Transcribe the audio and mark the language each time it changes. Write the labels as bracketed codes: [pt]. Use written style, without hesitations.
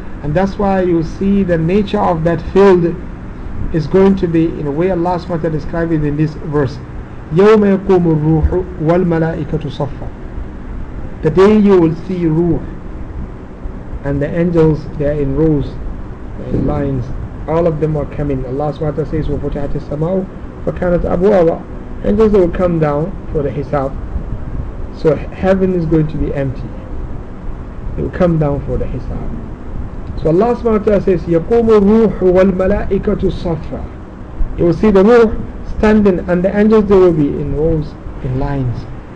[en] And that's why you see the nature of that field is going to be in a way Allah SWT described it in this verse. [ar] يَوْمَ يَقُومُ الرُّوحُ وَالْمَلَائِكَةُ صَفَّى. [en] The day you will see ruh and the angels, they are in rows, in lines, all of them are coming. Allah SWT says, [ar] وَفُتِحَتِ السَّمَاءُ فَكَانَتْ أَبْوَابًا. [en] Angels will come down for the hisab. So heaven is going to be empty. They will come down for the hisab. So Allah SWT says, [ar] يَقُومُ الرُّوحُ وَالْمَلَائِكَةُ صَفَّى. [en] You will see the ruh standing and the angels, they will be in rows, in lines.